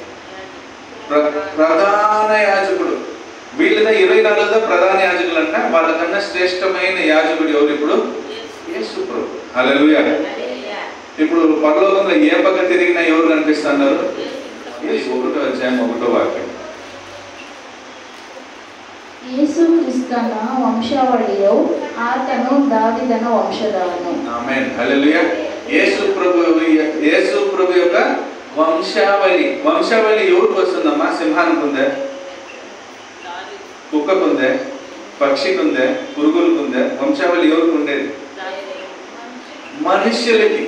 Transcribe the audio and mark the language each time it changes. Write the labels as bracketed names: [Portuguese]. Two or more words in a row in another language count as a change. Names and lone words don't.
[Telugu] ప్రధాన యాజకుడు. వీళ్ళ 24 ప్రధాన యాజకులు అంట. వాళ్ళకన్నా శ్రేష్టమైన యాజకుడు ఎవరు? ఇప్పుడు యేసు ప్రభు. హల్లెలూయా. ఇప్పుడు పరలోకంలో ఏ పక్క తిరిగినా ఎవరు కనిపిస్తున్నారు? 1వ అధ్యాయం 1వ వాక్యం. [Kannada] ಯೇಸು ಕ್ರಿಸ್ತನ ವಂಶಾವಳಿಯು ಆತನು ದಾವಿದನ ವಂಶದವನು. [Telugu] ఆమేన్ హల్లెలూయా. యేసు ప్రభు యొక్క వంశావళి ఎవరికి వస్తుందమ్మా? సింహానికి ఉందే, కుక్కకు ఉందే, పక్షికి ఉందే, పురుగులకు ఉందే? వంశావళి ఎవరికి ఉండేది? మనుష్యులకి.